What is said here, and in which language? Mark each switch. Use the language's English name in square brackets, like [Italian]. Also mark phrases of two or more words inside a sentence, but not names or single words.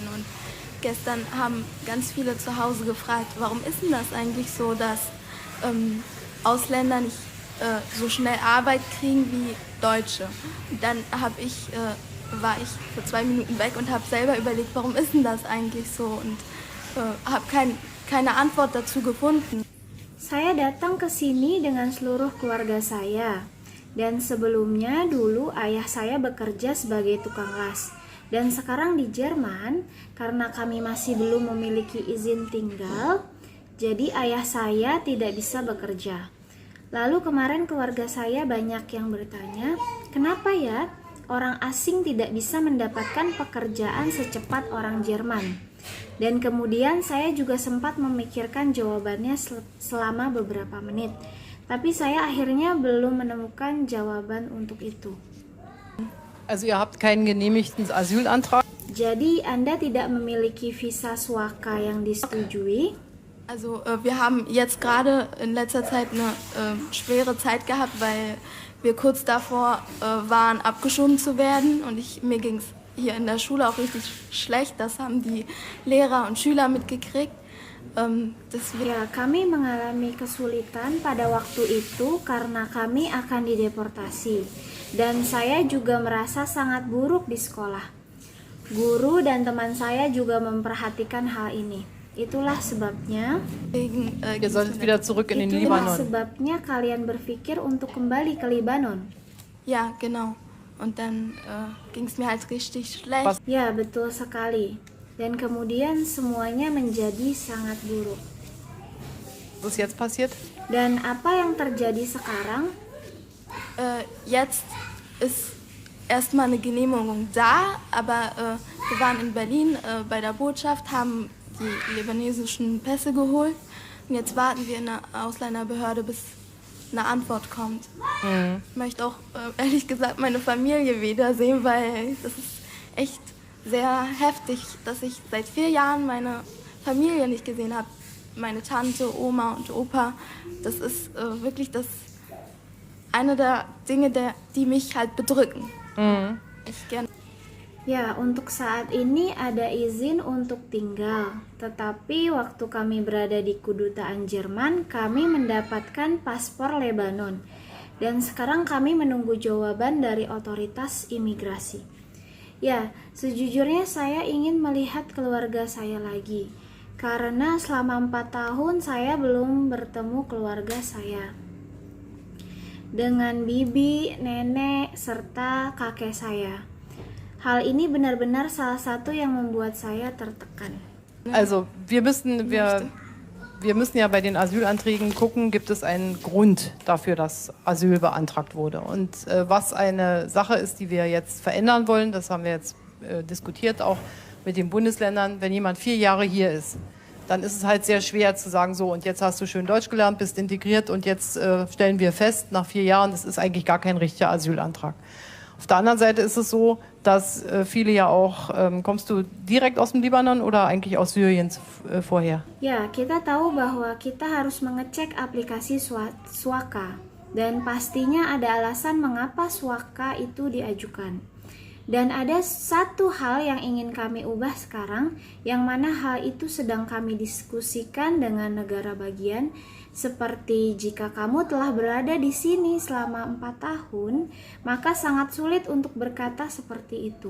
[German] Und gestern haben ganz viele zu Hause gefragt, warum ist denn das eigentlich so, dass Ausländer nicht so schnell Arbeit kriegen wie Deutsche. Und dann war ich für 2 Minuten weg und habe selber überlegt, warum ist denn das eigentlich so und habe keine Antwort dazu gefunden. [Indonesian] Saya datang ke sini dengan seluruh keluarga saya. Dan sebelumnya dulu ayah saya bekerja sebagai tukang las. Dan sekarang di Jerman, karena kami masih belum memiliki izin tinggal, jadi ayah saya tidak bisa bekerja. Lalu kemarin keluarga saya banyak yang bertanya, kenapa ya orang asing tidak bisa mendapatkan pekerjaan secepat orang Jerman? Dan kemudian saya juga sempat memikirkan jawabannya selama beberapa menit. Tapi saya akhirnya belum menemukan jawaban untuk itu. [German] Also ihr habt keinen genehmigten Asylantrag? [Indonesian] Jadi Anda tidak memiliki visa Suaka yang disetujui? [German] Also wir haben jetzt gerade in letzter Zeit eine schwere Zeit gehabt, weil wir kurz davor waren, abgeschoben zu werden. Und mir ging es hier in der Schule auch richtig schlecht. Das haben die Lehrer und Schüler mitgekriegt. [Indonesian] Ya, kami mengalami kesulitan pada waktu itu karena kami akan dideportasi. Dan saya juga merasa sangat buruk di sekolah. Guru dan teman saya juga memperhatikan hal ini. Itulah sebabnya [German] Ihr solltet wieder zurück in den Libanon. [Indonesian] Sebabnya kalian berpikir untuk kembali ke Libanon. [German] Ja, genau. Und dann ging es mir halt richtig schlecht. [Indonesian] Ya, betul sekali. Dan kemudian semuanya menjadi sangat buruk. [German] Was ist jetzt passiert? [Indonesian] Dan apa yang terjadi sekarang? [German] Jetzt ist erstmal eine Genehmigung da, aber wir waren in Berlin bei der Botschaft, haben die libanesischen Pässe geholt und jetzt warten wir in der Ausländerbehörde, bis eine Antwort kommt. Ich möchte auch ehrlich gesagt meine Familie wiedersehen, weil das ist echt sehr heftig, dass ich seit 4 Jahren meine Familie nicht gesehen habe. Meine Tante, Oma und Opa, das ist wirklich eine der Dinge, die mich halt bedrücken. [Indonesian] Ya, untuk saat ini ada izin untuk tinggal. Tetapi waktu kami berada di kedutaan Jerman, kami mendapatkan paspor Lebanon. Dan sekarang kami menunggu jawaban dari otoritas imigrasi. Ya, sejujurnya saya ingin melihat keluarga saya lagi. Karena selama 4 tahun saya belum bertemu keluarga saya. Dengan bibi, nenek, serta kakek saya. Hal ini benar-benar salah satu yang membuat saya tertekan. [German] Also wir müssen ja bei den Asylanträgen gucken, gibt es einen Grund dafür, dass Asyl beantragt wurde. Und was eine Sache ist, die wir jetzt verändern wollen, das haben wir jetzt diskutiert, auch mit den Bundesländern. Wenn jemand 4 Jahre hier ist, dann ist es halt sehr schwer zu sagen, so und jetzt hast du schön Deutsch gelernt, bist integriert und jetzt stellen wir fest, nach 4 Jahren, das ist eigentlich gar kein richtiger Asylantrag. Auf der anderen Seite ist es so, dass viele ja auch, kommst du direkt aus dem Libanon oder eigentlich aus Syrien vorher? [Indonesian] Ya, kita tahu bahwa kita harus mengecek aplikasi Suaka dan pastinya ada alasan mengapa Suaka itu diajukan. Dan ada satu hal yang ingin kami ubah sekarang, yang mana hal itu sedang kami diskusikan dengan negara bagian, seperti jika kamu telah berada di sini selama 4 tahun, maka sangat sulit untuk berkata seperti itu.